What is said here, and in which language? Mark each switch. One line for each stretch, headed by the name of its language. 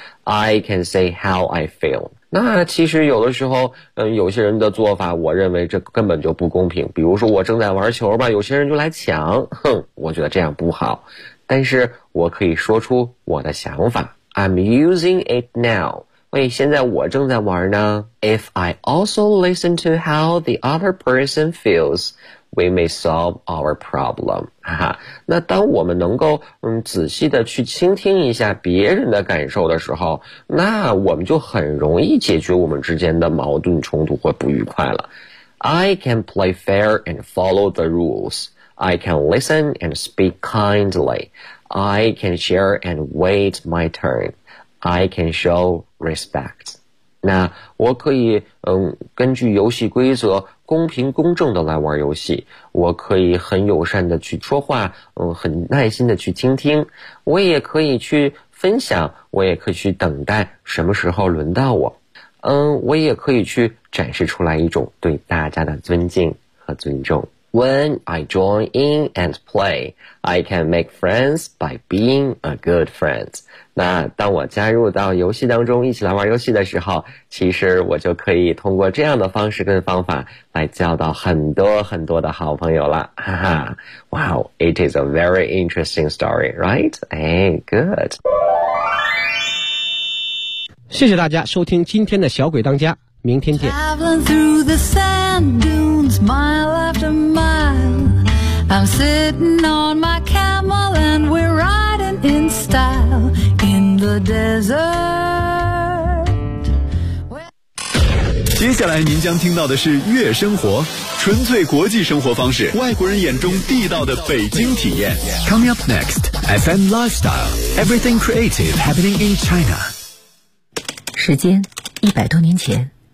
English: I can say how I feel.
Chinese: 那其实有的时候有些人的做法我认为这根本就不公平，比如说我正在玩球吧，有些人就来抢，哼，我觉得这样不好，但是我可以说出我的想法。
English: I'm using it now.
Chinese: 喂，现在我正在玩呢。
English: If I also listen to how the other person feels,We may solve our problem.
Chinese: 哈哈，那当我们能够仔细的去倾听一下别人的感受的时候，那我们就很容易解决我们之间的矛盾冲突或不愉快了。
English: I can play fair and follow the rules. I can listen and speak kindly. I can share and wait my turn. I can show respect.
Chinese: 那我可以根据游戏规则公平公正的来玩游戏，我可以很友善的去说话，很耐心的去倾听，我也可以去分享，我也可以去等待什么时候轮到我，我也可以去展示出来一种对大家的尊敬和尊重。
English: When I join in and play, I can make friends by being a good friend.
Chinese: 那当我加入到游戏当中一起来玩游戏的时候，其实我就可以通过这样的方式跟方法来交到很多很多的好朋友了。哈哈。
English: Wow, it is a very interesting story, right? Hey, good.
Chinese: 谢谢大家收听今天的小鬼当家。明天见。
English: Traveling through the sand dunes, mile after mile. I'm sitting on my camel and we're riding in style in the desert.
Chinese: 接下来您将听到的是月生活，纯粹国际生活方式，外国人眼中地道的北京体验。
English: Coming up next, FM Lifestyle, everything creative happening in China.
Chinese: 时间100多年前。